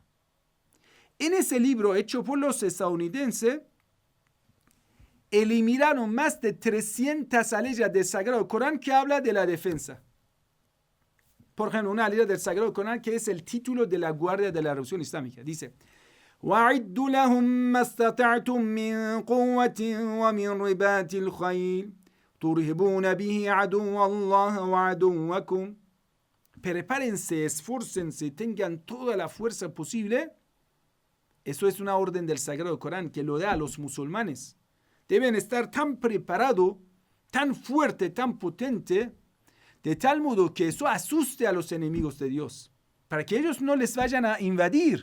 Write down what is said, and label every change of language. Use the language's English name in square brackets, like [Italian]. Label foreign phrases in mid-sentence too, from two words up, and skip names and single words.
[Spanish] En ese libro hecho por los estadounidenses, eliminaron más de 300 aleyas del Sagrado Corán que habla de la defensa. Por ejemplo, una aleya del Sagrado Corán que es el título de la Guardia de la Revolución Islámica. Dice, [Arabic] وَعِدُّ لَهُمْ مَا اسْتَطَعْتُم مِّن قُوَّةٍ وَمِن رِبَاطِ الْخَيْلِ تُرْهِبُونَ بِهِ عَدُوَّ اللَّهِ وَعَدُوَّكُمْ. [Spanish] Prepárense, esfórcense, tengan toda la fuerza posible. Eso es una orden del Sagrado Corán que lo da a los musulmanes. Deben estar tan preparados, tan fuerte, tan potente, de tal modo que eso asuste a los enemigos de Dios, para que ellos no les vayan a invadir.